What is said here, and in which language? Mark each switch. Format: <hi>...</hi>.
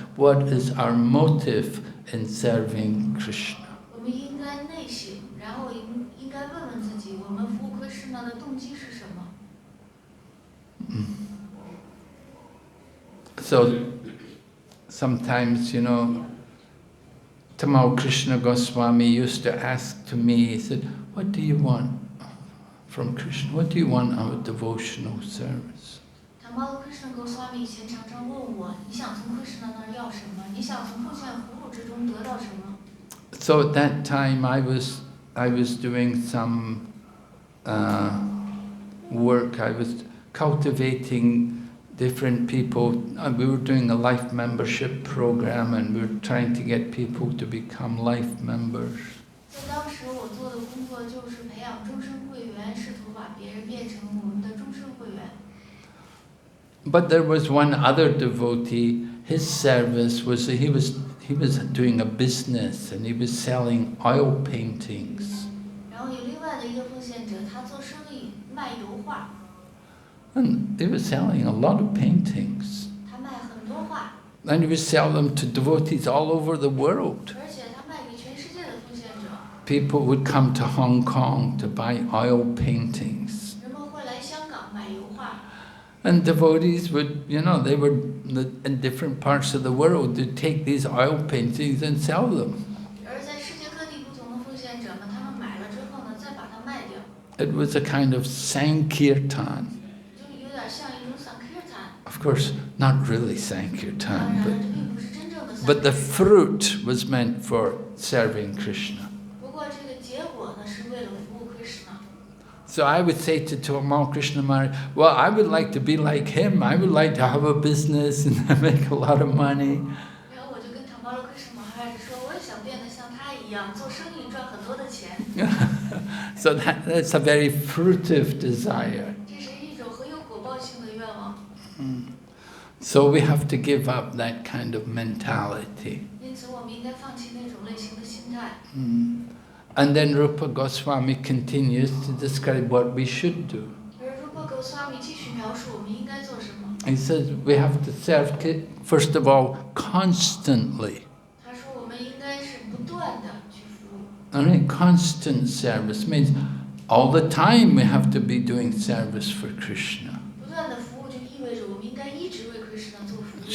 <en>What is our motive in serving Krishna?</en> <zh>我们应该内省，然后应该问问自己，我们服务Krishna的动机是什么？</zh> <en>So sometimes, Tamal Krishna Goswami used to ask to me, he said, what do you want from Krishna? What do you want out of devotional service?</en> <zh>Tamal Krishna Goswami 以前常常问我，你想从 Krishna 那儿要什么？你想从奉献服务之中得到什么？</zh> <en>So at that time I was doing some work. I was cultivating different people. We were doing a life membership program, and we were trying to get people to become life members.</en> <zh>在当时我做的工作就是培养终身会员，试图把别人变成我们的终身会员。</zh> <en>But there was one other devotee. His service was he was doing a business, and he was selling oil paintings.</en> <zh>然后有另外的一个奉献者，他做生意卖油画。</zh> <en>And he was selling a lot of paintings.</en> <zh>他卖很多画。</zh> <en>And he would sell them to devotees all over the world.</en> <zh>而且他卖给全世界的奉献者。</zh> <en>People would come to Hong Kong to buy oil paintings.</en> <zh>人们会来香港买油画。</zh> <en>And devotees would, they were in different parts of the world to take these oil paintings and sell them.</en> <zh>而在世界各地不同的奉献者们，他们买了之后呢，再把它卖掉。</zh> <en>It was a kind of Sankirtan.</en> <zh>就有点像一种 Sankirtan。</zh> <en>Of course, not really Sankirtan,</en> <zh>当然，这并不是真正的</zh> <en>but the</en> <zh>Sankirtan。</zh> <en>fruit was meant for serving Krishna.</en> <zh>不过这个结果呢，是为了服务 Krishna。</zh> <en>So I would say to Tamal Krishna Maharaj, well, I would like to be like him. I would like to have a business and make a lot of money.</en> <zh>然后我就跟唐巴罗克什马哈拉说，我也想变得像他一样，做生意赚很多的钱。</zh> <en>So that's a very fruitive desire.</en> <zh>这是一种很有果报性的愿望。</zh> <en>So we have to give up that kind of mentality.</en> <zh>因此，我们应该放弃那种类型的心态。</zh> <en>And then Rupa Goswami continues to describe what we should do.</en> <zh>而如果Goswami继续描述我们应该做什么，</zh> <en>He says we have to serve, first of all, constantly.</en> <zh>他说我们应该是不断的去服务。</zh> <en>And constant service means all the time we have to be doing service for Krishna.</en> <zh>不断的服务就意味着我们应该一直为 Krishna 做服务。</zh>